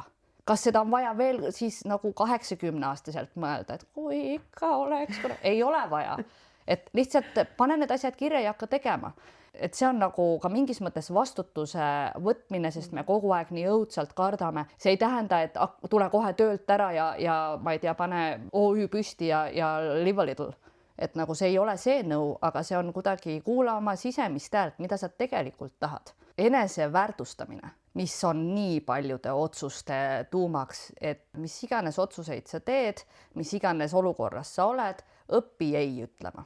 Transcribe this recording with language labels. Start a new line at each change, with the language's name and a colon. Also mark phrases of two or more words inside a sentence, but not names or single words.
Estonian: Kas seda on vaja veel siis nagu 80-aastaselt mõelda, et kui ikka oleks, ei ole vaja. Et lihtsalt pane need asjad kirja ja hakka tegema. Et see on nagu ka mingis mõttes vastutuse võtmine, sest me kogu aeg nii õudselt kardame. See ei tähenda, et tule kohe töölt ära ja ma ei tea, pane OÜ püsti ja
English: live a little.
Estonian: et nagu see ei ole see nõu, aga see on kuidagi kuula oma sisemist häält, mida sa tegelikult tahad. Eneseväärtustamine, mis on nii paljude otsuste tuumaks, et mis iganes otsuseid sa teed, mis iganes olukorras sa oled, õpi ei ütlema.